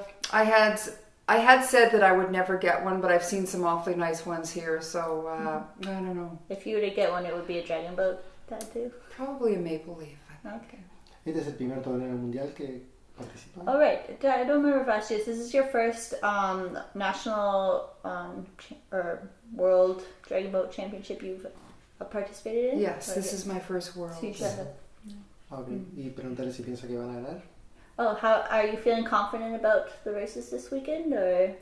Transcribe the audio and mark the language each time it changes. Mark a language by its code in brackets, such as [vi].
[en] I had said that I would never get one, but I've seen some awfully nice ones here, so I don't know. If you were to get one, it would be a Dragon Boat tattoo? Probably a maple leaf. Okay. [es] Este es el primer torneo mundial que participa. [en] Oh, right. I don't remember if I asked you this. This is your first national or world Dragon Boat championship you've participated in? Yes, this is my first world. [es] Sí, claro. Okay. Y preguntarle si piensa que van a ganar. [en] Oh, how are you feeling confident about the races this weekend, or?